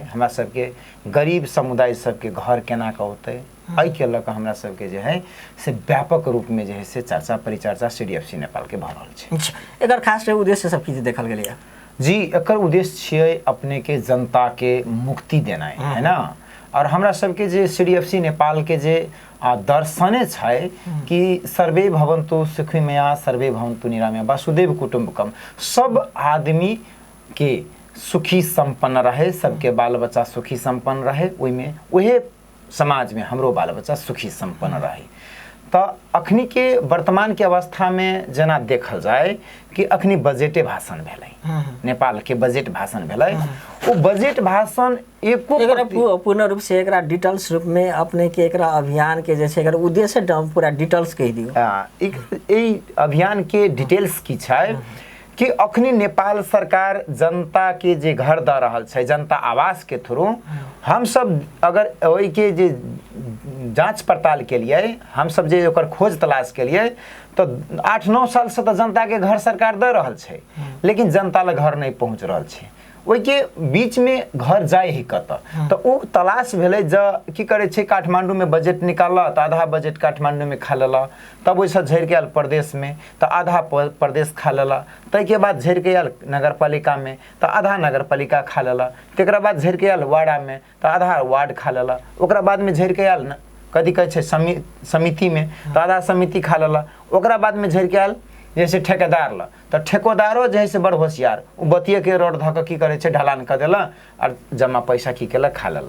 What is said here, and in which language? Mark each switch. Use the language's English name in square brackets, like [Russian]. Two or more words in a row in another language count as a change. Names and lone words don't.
[Maithili] हमरा सबके गरीब समुदाय सबके घर केना के होतै, एहि के लऽ कऽ हमरा सबके जे है से व्यापक रूप में जे है से चर्चा परिचर्चा CDFC नेपाल के भऽ रहल छै। एकर खास उद्देश्य सब की देखल गेलै? जी, एकर उद्देश्य छियै अपने के जनता के मुक्ति देनाइ, है ना। और हमरा सबके जे CDFC नेपाल के जे दर्शने छै कि [Sanskrit] सर्वे भवन्तु सुखिमया सर्वे भवन्तु निरामया वसुदेव कुटुम्बकम, [Maithili] सब आदमी के सुखी संपन्न रहे, सबके बाल बच्चा सुखी संपन्न रहे, ओइमे ओहे समाज में हमरो बाल बच्चा सुखी संपन्न रहे। तो अखनी के वर्तमान के अवस्था में जना देखल जाए कि अखनी बजटे भाषण भेलै, नेपाल के बजट भाषण भेलै। वो बजट भाषण एको पूर्ण रूप से एकरा डिटेल्स रूप में अपने के एकरा अभियान के जैसे एकर उद्देश्य पूरा डिटेल्स कह दियो। ई अभियान के डिटेल्स की छै कि अखनी नेपाल सरकार जनता के जे घर द रहल छै, जनता आवास के थ्रू हम सब अगर ओइ के जे जांच पड़ताल के लिए हम सब जे ओकर खोज तलाश के लिए तो 8-9 साल से तो जनता के घर सरकार द रहल छै, लेकिन जनता ले घर नहीं पहुंच रहल छै। ओइ के बीच में घर जाए ही कत, तो उ तलाश भेलै ज की करे छै, काठमांडू में बजट निकालला तो आधा बजट काठमांडू में खा लेला, तब ओइसे झड़ के आयल प्रदेश में तो आधा प्रदेश खा लेला, तै के बाद झड़ के आयल नगरपालिका में तो आधा नगरपालिका खा लेला, तेकरा बाद झड़ के आयल वार्ड में तो आधा वार्ड खा लेला, ओकरा बाद में झड़ के आयल कथी कहै छै समिति में तो आधा समिति खा लेला, ओकरा बाद में झड़ के आयल जैसे ठेकेदार ला, तो ठेकेदारो जैसे बड़ होशियार उ बतिये के रोड धक की करे छै ढलान कर देला और जमा पैसा की केला खा लेला।